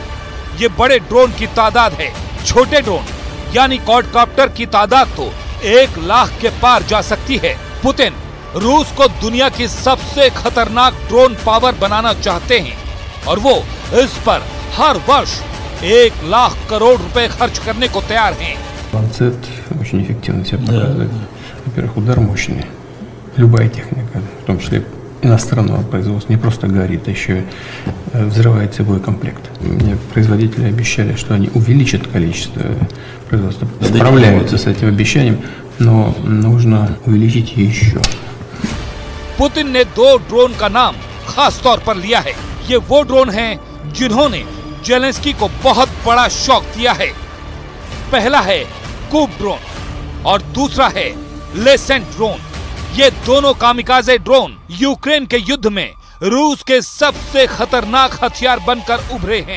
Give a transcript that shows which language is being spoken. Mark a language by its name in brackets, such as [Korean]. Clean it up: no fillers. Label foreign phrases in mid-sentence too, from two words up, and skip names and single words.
[Hindi] ये बड़े ड्रोन की तादाद है। छोटे ड्रोन यानी क्वाडकॉप्टर की तादाद तो 1 लाख के पार जा सकती है। पुतिन रूस को दुनिया की सबसे खतरनाक [English] drone power [Hindi] बनाना चाहते हैं और वो इस पर हर वर्ष 1 लाख करोड़ रुपए खर्च करने को तैयार हैं। [Russian] Ланцет очень эффективно себя показывает. Во-первых, удар мощный. Любая техника, в том числе иностранного производства, не просто горит, а еще взрывается боекомплект. Мне производители обещали, что они увеличат количество производства. Справляются с этим обещанием, но нужно увеличить еще. [Hindi] पुतिन ने 2 ड्रोन का नाम खास तौर पर लिया है। ये वो ड्रोन हैं जिन्होंने ज़ेलेंस्की को बहुत बड़ा शॉक दिया है। पहला है कूप ड्रोन और दूसरा है लेसेंट ड्रोन। ये दोनों [English] kamikaze drone [Hindi] यूक्रेन के युद्ध में रूस के सबसे खतरनाक हथियार बनकर उभरे हैं।